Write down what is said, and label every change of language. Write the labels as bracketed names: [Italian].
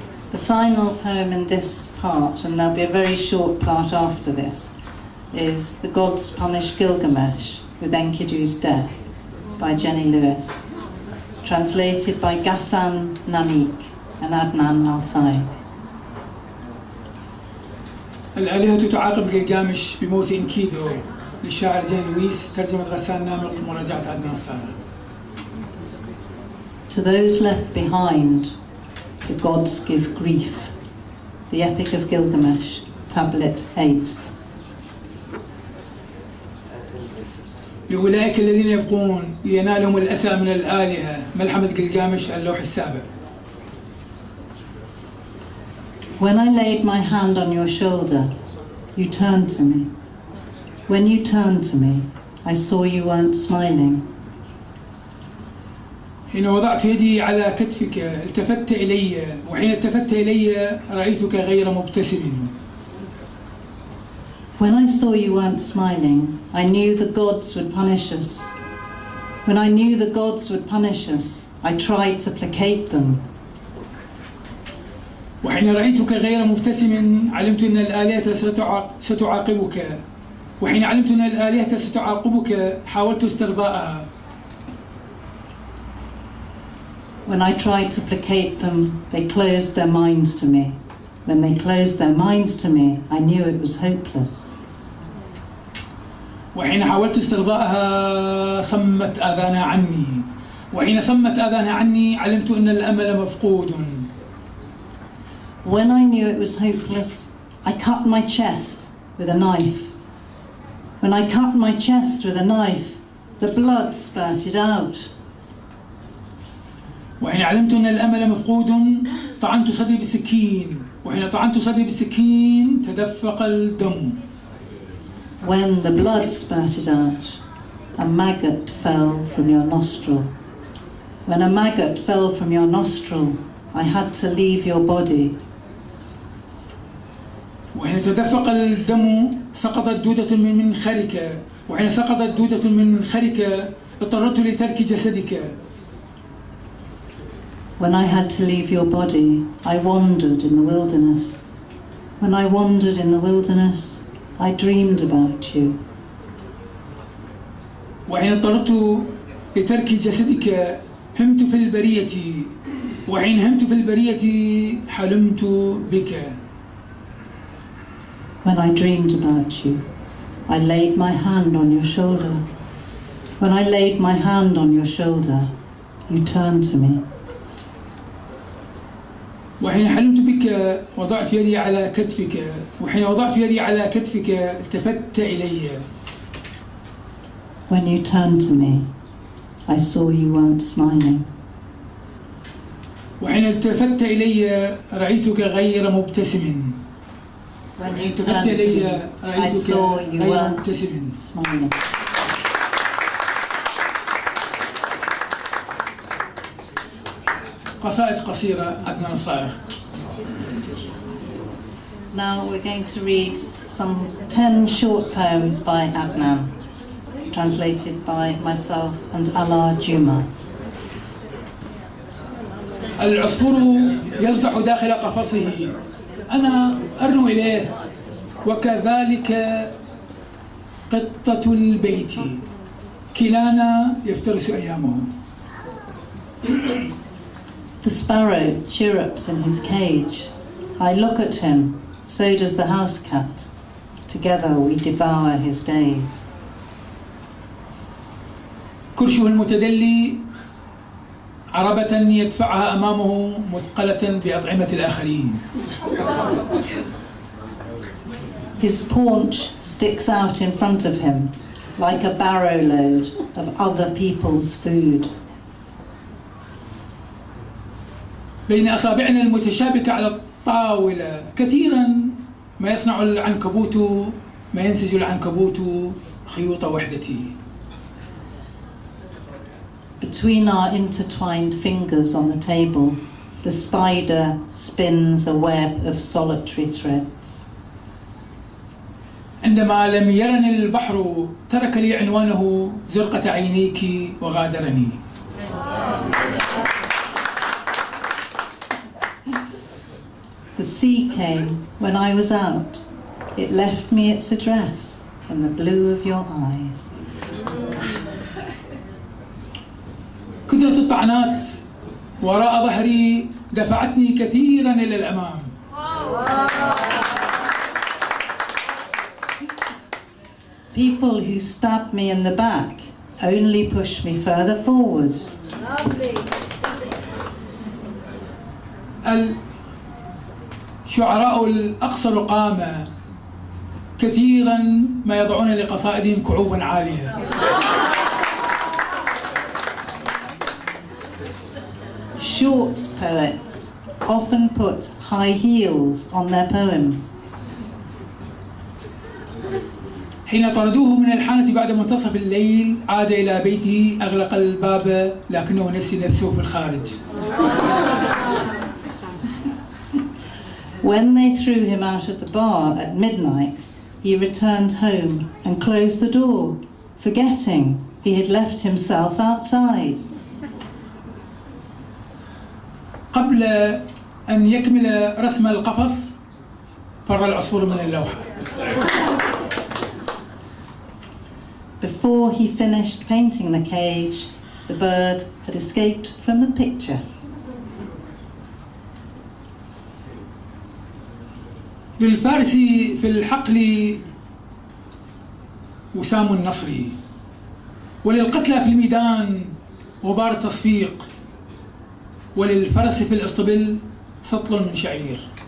[English] The final poem in this part, and there'll be a very short part after this, is The Gods Punish Gilgamesh with Enkidu's Death by Jenny Lewis, translated by Ghassan Namik and Adnan al-Sayegh. [Arabic] الآلهة تعاقب جلجامش بموت إنكيدو للشاعر جين لويس، ترجمة غسان نامق، مراجعة عدنان صالح. [English] To those left behind, the gods give grief. The Epic of Gilgamesh, Tablet 8. [Arabic] لأولئك الذين يبقون لينالهم الأسى من الآلهة، ملحمة جلجامش، اللوح السابع. [English] When I laid my hand on your shoulder, you turned to me. When you turned to me, I saw you weren't smiling. [Arabic] حين وضعت يدي على كتفك التفت إلي، وحين التفت إلي رأيتك غير مبتسم. [English] When I saw you weren't smiling, I knew the gods would punish us. When I knew the gods would punish us, I tried to placate them. [Arabic] وحين رأيتك غير مبتسم علمت أن الآلهة ستعاقبك، وحين علمت أن الآلهة ستعاقبك حاولت استرضاءها. [English] When I tried to placate them, they closed their minds to me. When they closed their minds to me, I knew it was hopeless. [Arabic] وحين حاولت استرضائها صمت آذانها عني، وحين صمت آذانها عني علمت أن الأمل مفقود. [English] When I knew it was hopeless, I cut my chest with a knife. When I cut my chest with a knife, the blood spurted out. [Arabic] وحين علمت أن الأمل مفقود طعنت صدري بالسكين، وحين طعنت صدري بالسكين تدفق الدم. [English] When the blood spurted out, a maggot fell from your nostril. When a maggot fell from your nostril, I had to leave your body. [Arabic] وحين تدفق الدم سقطت دودة من منخرك، وحين سقطت دودة من منخرك اضطررت لترك جسدك. [English] When I had to leave your body, I wandered in the wilderness. When I wandered in the wilderness, I dreamed about you. [Arabic] وحين اضطررت لترك جسدك همت في البرية، وحين همت في البرية حلمت بك. [English] When I dreamed about you, I laid my hand on your shoulder. When I laid my hand on your shoulder, you turned to me. [Arabic] وحين حلمت بك وضعت يدي على كتفك، وحين وضعت يدي على كتفك التفت إلي. [English] When you turned to me, I saw you weren't smiling. [Arabic] وحين التفت إلي رأيتك غير مبتسم. [English] When you turned to me, I saw you weren't smiling. [Arabic] قصائد قصيرة عدنان الصائغ. [English] Now we're going to read some 10 short poems by Adnan, translated by myself and Ala Juma. [Arabic] العصفور يصدح داخل قفصه، أنا أرنو إليه، وكذلك قطة البيت، كلانا يفترس أيامه. [English] The sparrow chirrups in his cage. I look at him, so does the house cat. Together we devour his days. [Arabic] كرشه المتدلي عربة يدفعها أمامه مثقلة بأطعمة الآخرين. [English] His paunch sticks out in front of him like a barrow load of other people's food. [Arabic] بين أصابعنا المتشابكة على الطاولة كثيرا ما يصنع العنكبوت، ما ينسج العنكبوت خيوط وحدتي. [English] Between our intertwined fingers on the table, the spider spins a web of solitary threads. [Arabic] عندما لم يرني البحر ترك لي عنوانه زرقة عينيك وغادرني. [English] The sea came when I was out. It left me its address in the blue of your eyes. [Arabic] كثرة الطعنات وراء ظهري دفعتني كثيرا إلى الأمام. [English] People who stab me in the back only push me further forward. [Arabic] الشعراء الأقصر قامة كثيرا ما يضعون لقصائدهم كعوبا عالية. [English] Short poets often put high heels on their poems. [Arabic] حين طردوه من الحانة بعد منتصف الليل عاد إلى بيته، أغلق الباب لكنه نسي نفسه في الخارج. [English] When they threw him out of the bar at midnight, he returned home and closed the door, forgetting he had left himself outside. [Arabic] قبل أن يكمل رسم القفص فر العصفور من اللوحة. [English] Before he finished painting the cage, the bird had escaped from the picture. [Arabic] للفارسي في الحقل وسام النصري، وللقتلى في الميدان غبار التصفيق، وللفرس في الاسطبل سطل من شعير.